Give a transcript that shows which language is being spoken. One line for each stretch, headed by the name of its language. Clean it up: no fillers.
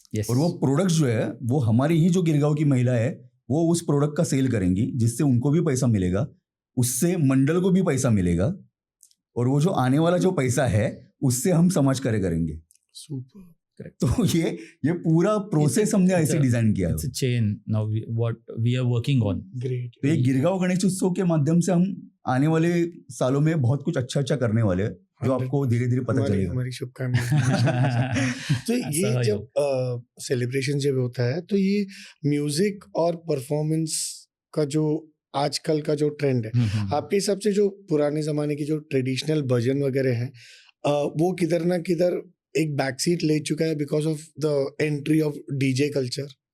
Hindi: और वो प्रोडक्ट जो है वो हमारी ही जो गिरगांव की महिला है वो उस प्रोडक्ट का सेल करेंगी, जिससे उनको भी पैसा मिलेगा, उससे मंडल को भी पैसा मिलेगा, और वो जो आने वाला जो पैसा है उससे हम समाज कार्य करेंगे। सुपर। तो ये पूरा प्रोसेस हमने ऐसे डिजाइन किया है।
English: It's a chain now what we are working on. Great.
Hindi: तो ये गिरगांव गणेश उत्सव के माध्यम से हम आने वाले सालों में बहुत कुछ अच्छा करने वाले हैं, जो आपको धीरे धीरे पता चलेगा। हमारी शुभकामनाएं। तो ये जब सेलिब्रेशन जब होता है तो ये म्यूजिक और परफॉर्मेंस का जो आजकल का जो ट्रेंड है, आपके हिसाब से जो पुराने जमाने की जो ट्रेडिशनल भजन वगैरह है वो किधर ना किधर एक बैकसीट ले चुका है
English: Because of the entry of DJ culture?